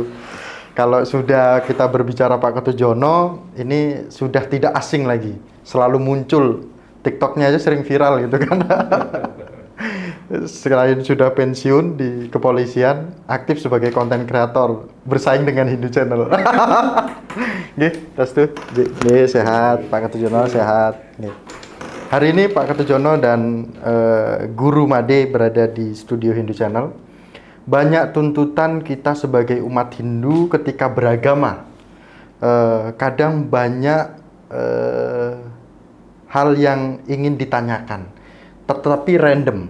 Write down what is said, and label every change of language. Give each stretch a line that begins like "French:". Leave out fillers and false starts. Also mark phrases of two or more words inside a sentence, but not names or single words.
Indonesian: Kalau sudah kita berbicara Pak Ketujono, ini sudah tidak asing lagi. Selalu muncul. TikToknya aja sering viral gitu kan. Selain sudah pensiun di kepolisian, aktif sebagai konten kreator, bersaing dengan Hindu Channel. Nggih, tas tuh. Nggih, sehat, Pak Ketujono sehat. Nggih. Hari ini Pak Ketujono dan Guru Made berada di studio Hindu Channel. Banyak tuntutan kita sebagai umat Hindu ketika beragama. Kadang banyak hal yang ingin ditanyakan, tetapi random.